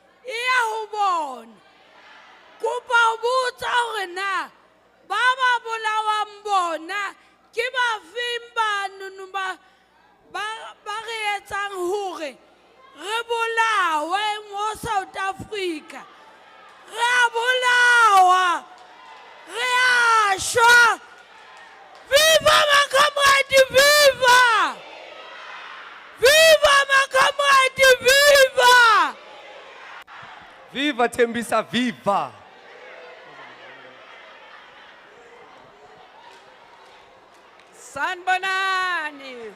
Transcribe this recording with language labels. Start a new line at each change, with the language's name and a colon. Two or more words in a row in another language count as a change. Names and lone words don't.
Southern Sotho: kopa ho botsa hore na ba bolawang bona ke ba feng banono ba re etsang hore re bolawe mo South Africa. Re a bolawa, re a shwa. Viva ma comrade, viva! Viva ma comrade, viva! Viva Tembisa, viva!
Zulu: Sanibonani.